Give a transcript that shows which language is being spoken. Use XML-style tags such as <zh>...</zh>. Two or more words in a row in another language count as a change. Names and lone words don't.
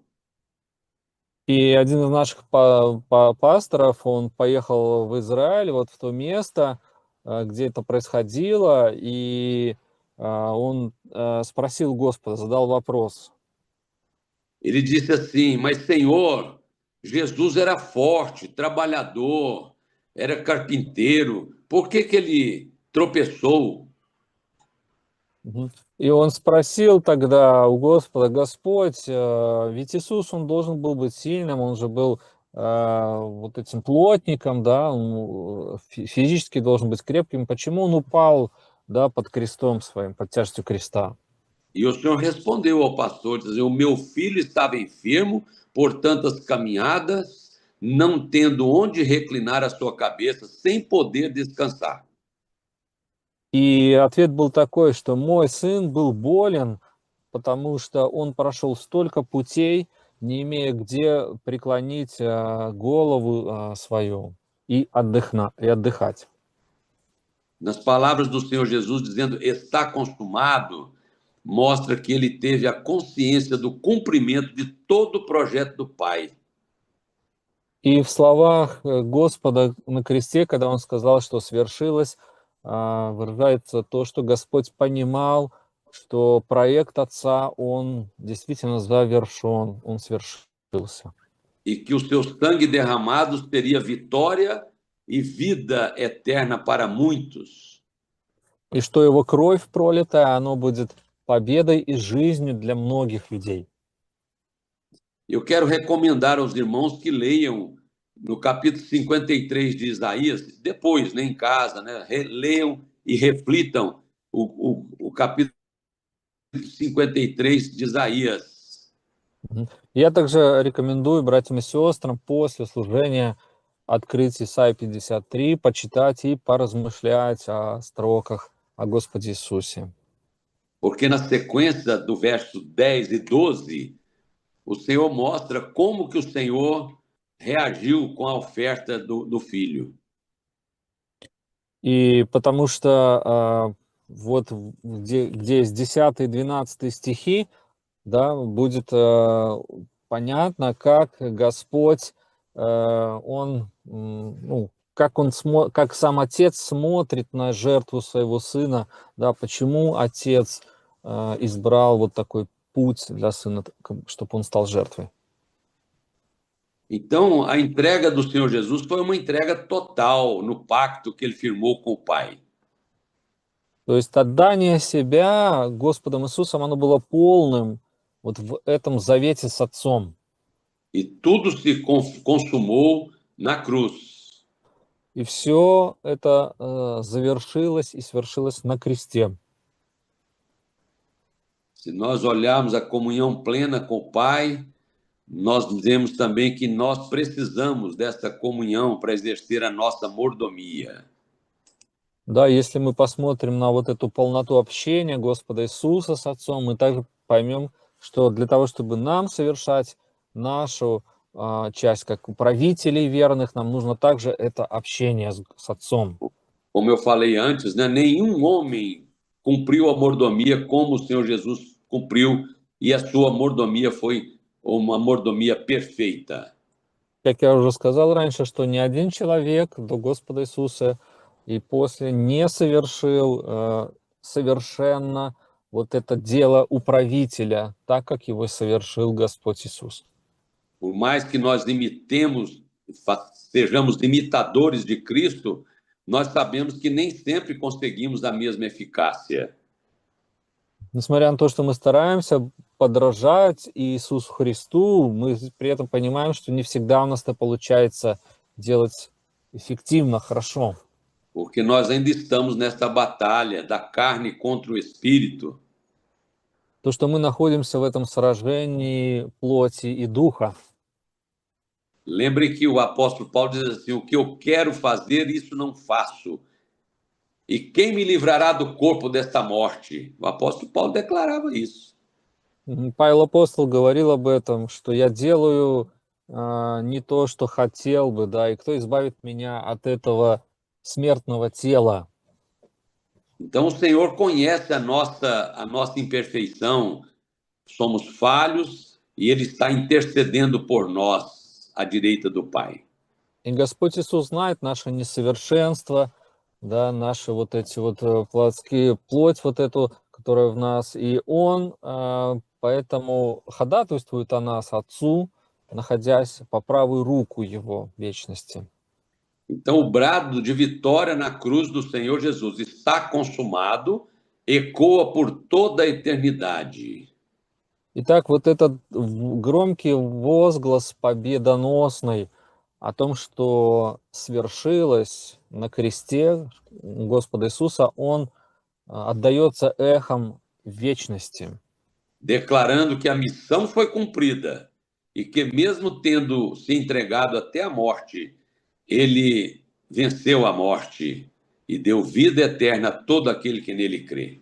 <ru>И один из наших пасторов, он поехал в Израиль, вот в то место, где это происходило, и он спросил Господа, задал вопрос.</ru> <pt>Ele disse assim: Mas Senhor, Jesus era forte, trabalhador, era carpinteiro, por que ele tropeçou? Мгм.</pt> <ru>И он спросил тогда у Господа: Господь, ведь Иисус, он должен был быть сильным, он же был вот этим плотником, да, он физически должен быть крепким. Почему он упал, да, под крестом своим, под тяжестью креста?</ru> <pt>E o Senhor respondeu ao pastor, dizendo: O meu filho estava enfermo por tantas caminhadas, não tendo onde reclinar a sua cabeça, sem poder descansar.</pt> <ru>И ответ был такой, что мой сын был болен, потому что он прошел столько путей, не имея где преклонить голову свою. и отдыхать.</ru> <pt>Nas palavras do Senhor Jesus dizendo está consumado, mostra que ele teve a consciência do cumprimento de todo o projeto do Pai.</pt> <ru>И в словах Господа на кресте, когда он сказал, что свершилось, выражается то, что Господь понимал, что проект Отца, он действительно завершен, он свершился.</ru> <pt>E que o seu sangue derramado seria vitória e vida eterna para muitos.</pt> <ru>И что его кровь пролитая, оно будет победой и жизнью для многих людей.</ru> <pt>Eu quero recomendar aos irmãos que leiam no capítulo 53 de Isaías, depois, em casa, leiam e reflitam o capítulo 53 de Isaías.</pt> <ru>Я также рекомендую братьям и сестрам после служения открыть Исайя 53, почитать и поразмышлять о строках о Господе Иисусе.</ru> <pt>Porque na sequência do verso 10 e 12, o Senhor mostra como que o Senhor reagiu com a oferta do filho.</pt> <ru>И потому что вот где есть 10 и 12 стихи, да, будет понятно, как Господь, как сам Отец смотрит на жертву своего Сына, да, почему Отец избрал вот такой путь для Сына, чтобы он стал жертвой.</ru> <pt>Então, a entrega do Senhor Jesus foi uma entrega total no pacto que ele firmou com o Pai.</pt> <ru>То есть отдание себя Господом Иисусом, оно было полным вот в этом завете с Отцом.</ru> <pt>E tudo se consumou na cruz.</pt> <ru>И все это завершилось и свершилось на кресте.</ru> <pt>Se nós olharmos a comunhão plena com o Pai, nós dizemos também que nós precisamos dessa comunhão para exercer a nossa mordomia.</pt> <ru>Да, если мы посмотрим на вот эту полноту общения Господа Иисуса с Отцом, мы также поймем, что для того, чтобы нам совершать нашу часть как управителей верных, нам нужно также это общение с Отцом.</ru> <pt>Como eu falei antes, nenhum homem cumpriu a mordomia como o Senhor Jesus cumpriu, e a sua mordomia foi uma mordomia perfeita.</pt> <ru>Как я уже сказал раньше, что ни один человек до Господа Иисуса и после не совершил совершенно вот это дело управителя, так как его совершил Господь Иисус.</ru> <pt>Por mais que nós imitemos, sejamos imitadores de Cristo, nós sabemos que nem sempre conseguimos a mesma eficácia.</pt> <ru>Несмотря на то, что мы стараемся подражать Иисусу Христу, мы при этом понимаем, что не всегда у нас это получается делать эффективно, хорошо.</ru> <pt>Porque nós ainda estamos nessa batalha da carne contra o espírito.</pt> <ru>То, что мы находимся в этом сражении плоти и духа.</ru> <pt>Lembre que o apóstolo Paulo diz assim: o que eu quero fazer, isso não faço. E quem me livrará do corpo desta morte? O apóstolo Paulo declarava isso.</pt> <ru>Павел Апостол говорил об этом, что я делаю не то, что хотел бы, да, и кто избавит меня от этого смертного тела.</ru> <pt>Então o Senhor conhece a nossa imperfeição, somos falhos e Ele está intercedendo por nós à direita do Pai.</pt> <ru>И Господь Иисус знает наше несовершенство, да, наши вот эти вот плотские, плоть вот эту, которая в нас, и Он поэтому ходатайствует о нас Отцу, находясь по правую руку Его вечности.</ru> <pt>Então, o brado de vitória na cruz do Senhor Jesus está consumado, ecoa por toda a eternidade.</pt> <ru>Итак, вот этот громкий возглас победоносный о том, что свершилось на кресте Господа Иисуса, он отдается эхом вечности.</ru> <pt>Declarando que a missão foi cumprida e que, mesmo tendo se entregado até a morte, ele venceu a morte e deu vida eterna a todo aquele que nele crê.</pt>